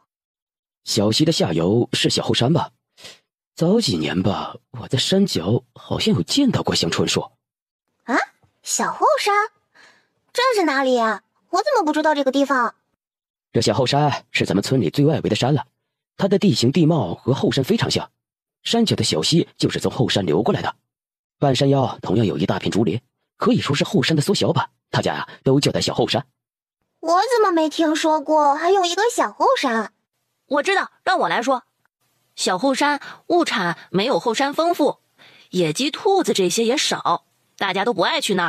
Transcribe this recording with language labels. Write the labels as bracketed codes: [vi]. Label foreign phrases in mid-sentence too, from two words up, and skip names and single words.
[zh] 小溪的下游是小後山吧？早幾年吧，我在山腳好像有見到過香椿樹。啊，小後山？這是哪裡呀？我怎麼不知道這個地方？這小後山是咱們村裡最外圍的山了，它的地形地貌和後山非常像。山腳的小溪就是從後山流過來的，半山腰同樣有一大片竹林，可以說是後山的縮小版，大家呀都叫它小後山。我怎麼沒聽說過還有一個小後山？我知道，讓我來說。小後山物產沒有後山豐富，野雞、兔子這些也少，大家都不愛去那兒。